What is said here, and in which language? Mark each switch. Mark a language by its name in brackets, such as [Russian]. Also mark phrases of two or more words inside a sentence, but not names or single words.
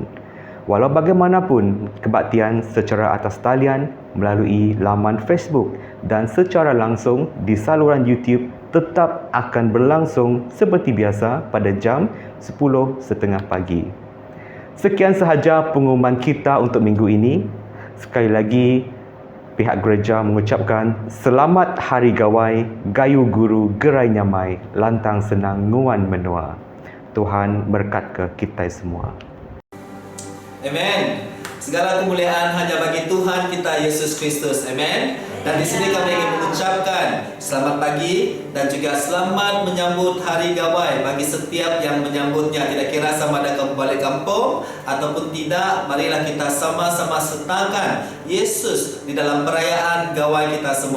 [Malay] Walau bagaimanapun, kebaktian secara atas talian melalui laman Facebook dan secara langsung di saluran YouTube tetap akan berlangsung seperti biasa pada jam 10.30 pagi. Sekian sahaja pengumuman kita untuk minggu ini. Sekali lagi, pihak gereja mengucapkan Selamat Hari Gawai, [Iban] Gayu Guru Gerai Nyamai, Lantang Senang Nguan Menua. Tuhan berkat ke kita semua. [Malay] Amen. Segala kemuliaan hanya bagi Tuhan kita Yesus Kristus. Amen. Dan di sini kami ingin mengucapkan selamat pagi dan juga selamat menyambut Hari Gawai bagi setiap yang menyambutnya. Tidak kira sama ada kamu balik kampung ataupun tidak, marilah kita sama-sama sertakan Yesus di dalam perayaan Gawai kita semua.